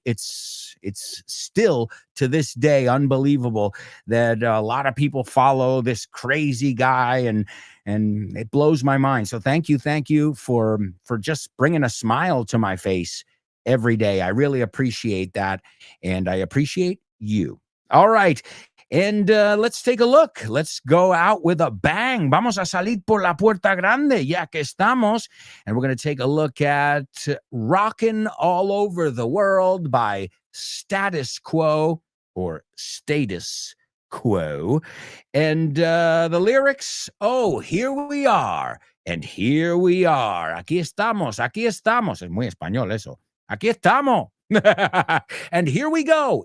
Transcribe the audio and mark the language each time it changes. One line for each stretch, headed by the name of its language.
English: It's still to this day unbelievable that a lot of people follow this crazy guy, and it blows my mind. So thank you for just bringing a smile to my face every day. I really appreciate that, and I appreciate you. All right. And let's take a look. Let's go out with a bang.
Spanish: Vamos a salir por la puerta grande, ya que estamos.
English: And we're going to take a look at Rockin' All Over the World by Status Quo, or Status Quo. And the lyrics, oh, here we are. And here we are.
Spanish: Aquí estamos. Aquí estamos. Es muy español eso. Aquí estamos.
English: And here we go.